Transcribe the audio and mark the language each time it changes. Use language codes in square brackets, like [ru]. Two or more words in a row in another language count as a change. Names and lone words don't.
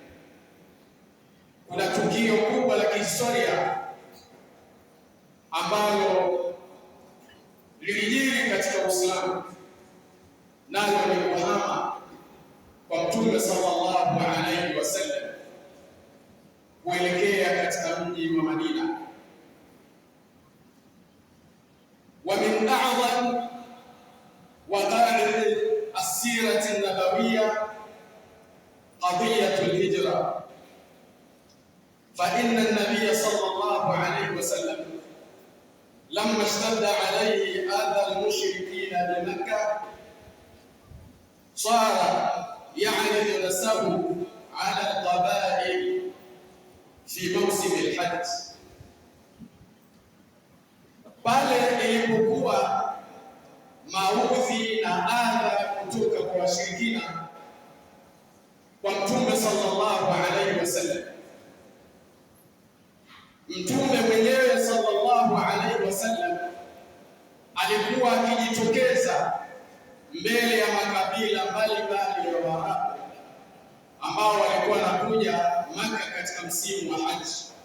[sw] Kuna tukio kubwa la kihistoria ambalo lilijiri katika Uislamu, nalo ni kuhama kwa Mtume [ar] صلى الله عليه وسلم [sw] kuelekea katika mji wa Madina. [ar] ومن أعظم وقائع السيرة النبوية قضية الهجرة فإن النبي صلى الله عليه وسلم لما اشتد عليه أذى المشركين بمكة صار يعرض نسبه على القبائل في موسم الحج. [sw] Pale ilipokuwa maudhi na adha kutoka kwa washirikina kwa Mtume [ar] صلى الله عليه وسلم, [sw] Mtume mwenyewe [ar] صلى الله عليه وسلم [sw] alikuwa akijitokeza mbele ya makabila mbalimbali ya Waarabu ambao walikuwa wanakuja Maka katika msimu wa Haji.